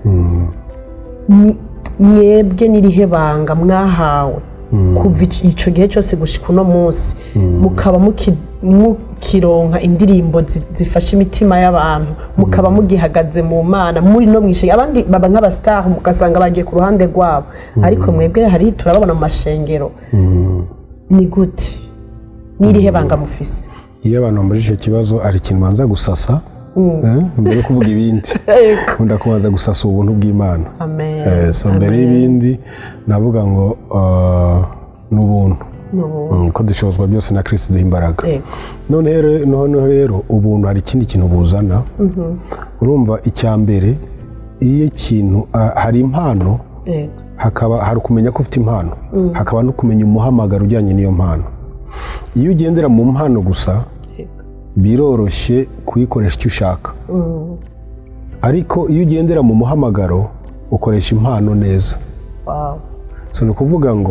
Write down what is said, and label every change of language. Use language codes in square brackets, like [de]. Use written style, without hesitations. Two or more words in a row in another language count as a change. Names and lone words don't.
[rn] mwebwe n'irihe banga mwahawe kuva ico gihe cyose gushika uno munsi mukaba mukironka indirimbo zifasha imitima y'abantu mukaba mugihagaze mu mana muri no mwishe abandi baba nk'abastar mugasanga bagiye ku ruhande rwabo ariko mwebwe hari turababona mu mashengero ni gute n'irihe banga mufise iyo abantu muri ico kibazo ari ikintu manza gusasa mbere yo kuvuga ibindi nkunda kubanza gusasa ubuntu bw'Imana so mbere y'ibindi navuga ngo n'ubuntu ko dushobozwa byose na Kristo duha imbaraga none rero [rw] ubuntu hari ikindi kintu buzana urumva icya mbere iyo ikintu hari impano hari kumenya ko ufite impano hakaba no kumenya umuhamagaro ujyanye n'iyo mpano iyo ugendera mu mpano gusa biroroshye kuyikoresha icyo ushaka ariko iyo ugendera mu muhamagaro ukoresha impano neza so ni ukuvuga ngo